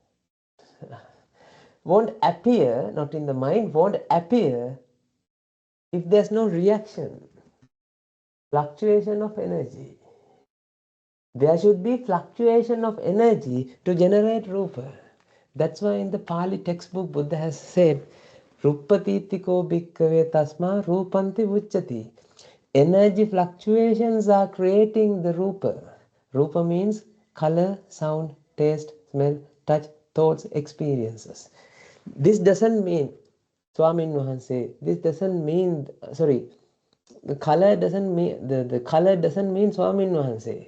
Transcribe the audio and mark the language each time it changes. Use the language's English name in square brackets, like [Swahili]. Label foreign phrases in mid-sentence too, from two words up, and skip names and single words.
[English] Won't appear, not in the mind, won't appear if there's no reaction. Fluctuation of energy. There should be fluctuation of energy to generate Rupa. That's why in the Pali textbook Buddha has said, [Pali] Rupatitiko bhikkave tasma rupanti uchati. [English] Energy fluctuations are creating the Rupa. Rupa means color, sound, taste, smell, touch, thoughts, experiences. This doesn't mean, [Sinhala] Swamin Wahanse, [English] this doesn't mean, sorry, the color doesn't mean, the color doesn't mean [Sinhala] Swamin Wahanse.